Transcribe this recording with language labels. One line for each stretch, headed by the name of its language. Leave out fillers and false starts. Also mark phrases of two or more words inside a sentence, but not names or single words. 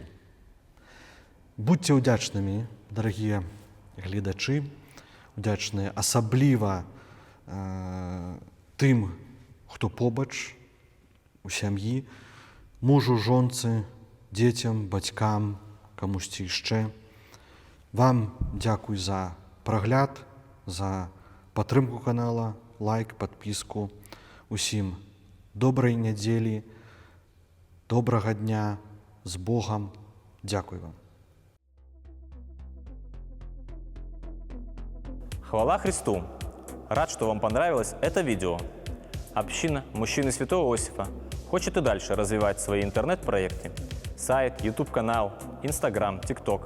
Belarusian: Будьце ўдзячнымі, дарагія гледачы, удзячныя асабліва тым, хто побач у сям'і, мужу, жонцы, дзецям, бацькам, камусьці яшчэ. Вам дзякуй за прагляд, за падтрымку канала, лайк, падпіску. Усім добрай нядзелі, добрага дня, з Богам. Дзякуй вам. Хвала Христу!
Russian: Рад, что вам понравилось это видео. Община Мужчины Святого Иосифа хочет и дальше развивать свои интернет-проекты. Сайт, YouTube-канал, Instagram, TikTok.